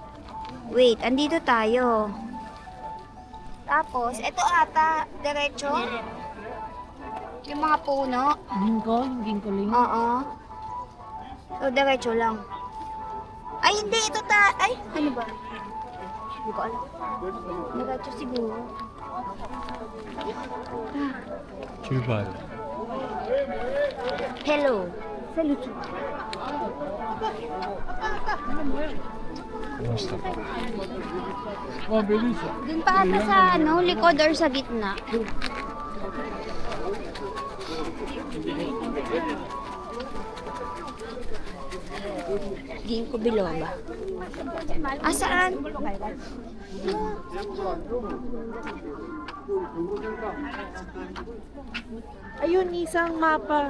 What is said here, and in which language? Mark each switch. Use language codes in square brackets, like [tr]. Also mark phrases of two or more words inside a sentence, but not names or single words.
[tl] Wait, andito tayo. Tapos, ito ata, diretso. Yung mga puno. Ginkgo, yung ginkgo ling. Oo. O, diretso lang. Ay, hindi. Ito Ay, ano ba? Hindi ko alam. Diretso siguro. [ko] 출발. [en] Hello. Salute. [ko] 멋있다. 와, 메리스. [tl] Dun pa ata sa likod or sa gitna. Giin ko biloba. Ah, saan? Ayun, isang mapa.